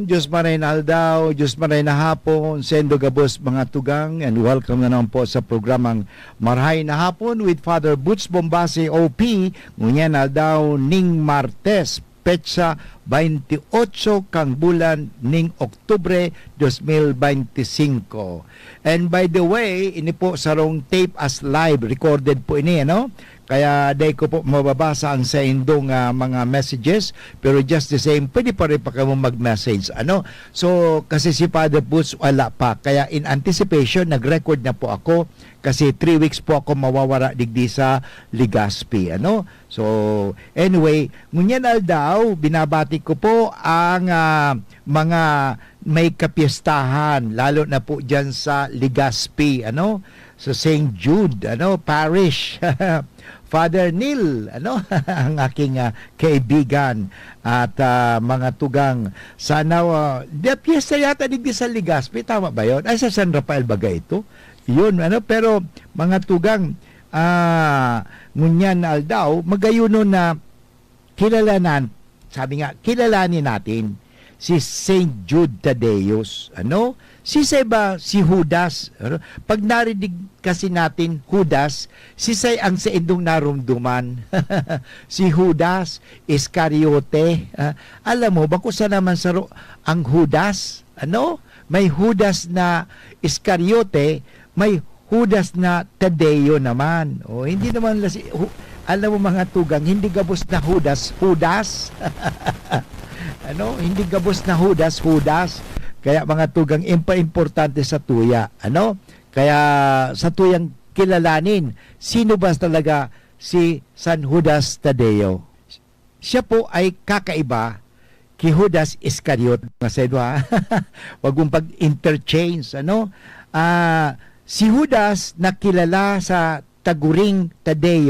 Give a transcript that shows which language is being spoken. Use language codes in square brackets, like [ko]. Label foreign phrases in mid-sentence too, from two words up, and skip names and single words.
[bik] Diyos maray na aldaw, Diyos maray na hapon, sendo gabos mga tugang, [en] and welcome [bik] na naman po sa programang Marahay na Hapon with Father Butch Bombase OP, ngunyan aldaw ning Martes, petsa 28 kang bulan ning Oktubre 2025. [en] And by the way, [bik] ini po sarong [en] tape as live, [bik] recorded po ini, ano? Kaya day ko po mababasa ang sa indong mga messages, pero [en] just the same, [tl] pwede pa rin pa kayo mag-message. Ano? So, kasi si Father Butch wala pa. Kaya [en] in anticipation, [tl] nag-record na po ako kasi 3 weeks po ako [bik] mawawara digdi [tl] sa Legazpi. Ano? [en] So, anyway, [bik] ngunyan aldaw, [tl] binabati ko po ang mga may kapistahan, lalo na po dyan sa Legazpi, ano? Sa St. Jude, ano? Parish. Father Neil, ano, ang aking kaibigan at mga tugang. Sana, piyesta yata digdi sa Legazpi, tama ba yun? Ay, sa San Rafael baga ito? [bik] Yun, ano, pero mga tugang, ngunyan aldaw, magayuno na kilalanan, [tl] sabi nga, kilalanin natin si St. Jude Tadeus, ano? Si Judas. Pag narinig kasi natin Judas, [bik] sisay ang sa indong narumduman. Si Judas Iscariote. Alam mo, bako sa naman sa ang Judas? Ano? May Judas na Iscariote, may Judas na Tadeo naman. [tl] O, hindi naman, alam mo [bik] mga tugang, [tl] hindi [bik] gabos na [tl] Judas. [bik] Ano? Hindi gabos na Judas. Kaya mga tugang importante sa tuya. Ano? Kaya sa tuyang kilalanin, [tl] sino ba talaga si San Judas Tadeo? Siya po ay kakaiba kay Judas Iscariot. [bik] Masedo ha? [tl] Wag mong pag-interchange. Ano? Si Judas nakilala sa taguring Tadeo.